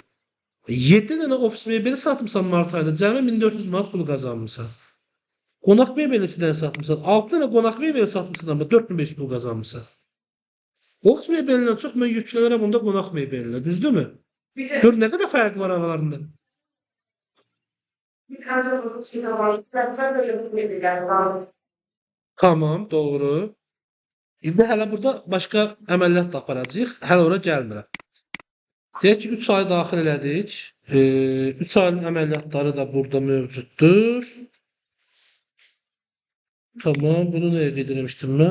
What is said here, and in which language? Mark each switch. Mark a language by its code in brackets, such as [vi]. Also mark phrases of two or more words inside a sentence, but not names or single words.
[az] 7 dənə ofis mebeli satmısan Mart ayında. Cəmi 1400 manat pul qazanmısan. Qonaq mebeli 2 dənə satmısan. 6 dənə qonaq mebeli satmısan amma 4500 pul qazanmısan. Ofis mebelindən çox mən yüklənərəm onda qonaq mebelinə. Düzdürmü? Bir de Gör nə qədər fərq var aralarında. [tr] bir tane ofis var. Ben de çok bilmiyorum. [az] Tamam, doğru. İndi hələ burada başqa əməliyyat da aparacağıq. Hələ ora gəlmirəm. Deyək ki, 3 ay daxil elədik. 3 ayın əməliyyatları da burada mövcuddur. Tamam, bunu nəyə qeyd eləmişdim mən?